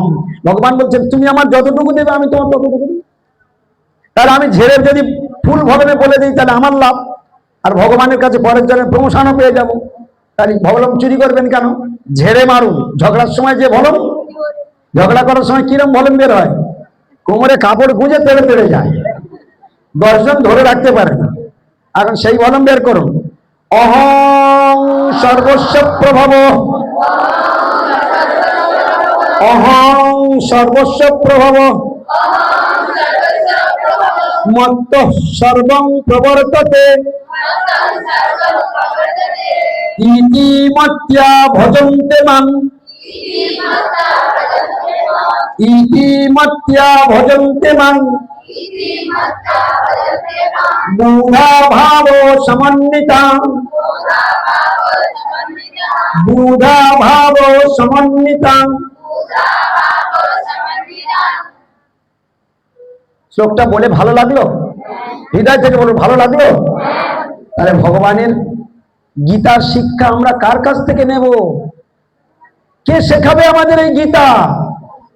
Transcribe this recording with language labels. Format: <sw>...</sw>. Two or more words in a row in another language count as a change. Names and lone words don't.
<bn>ভগবান বলছেন তুমি আমার যতটুকু দেবে আমি তোমার ততটুকু দেব। তাহলে আমি ঝেড়ে যদি</bn> <en>full volume</en> <bn>বলে দিই তাহলে আমার লাভ, আর ভগবানের কাছে পরের জন্মে প্রমোশনও পেয়ে যাবো। তাহলে ভলম চুরি করবেন কেন? ঝেড়ে মারুন। ঝগড়ার সময় যে ভলম, ঝগড়া করার সময় কিরম ভলম বের হয়? কোমরে কাপড় গুঁজে তেড়ে তেড়ে যায়, 10 জন ধরে রাখতে পারে না। এখন সেই ভলম বের করুন।</bn> <sa>অহং সর্বস্ব প্রভব, অহং সর্বস্ব প্রভব, মত্ত সর্বং প্রবর্ততে, ইতি মত্ত্বা ভজন্তে মাং, ইতি মত্ত্বা ভজন্তে মাং, মূঢ়া ভাব সমন্বিতা, মূঢ়া ভাব সমন্বিতা।</sa> <bn>শ্লোকটা বলে ভালো লাগলো? হৃদয় থেকে বলো ভালো লাগলো? তাহলে ভগবানের গীতার শিক্ষা আমরা কার কাছ থেকে নেব? কে শেখাবে আমাদের এই গীতা?</bn>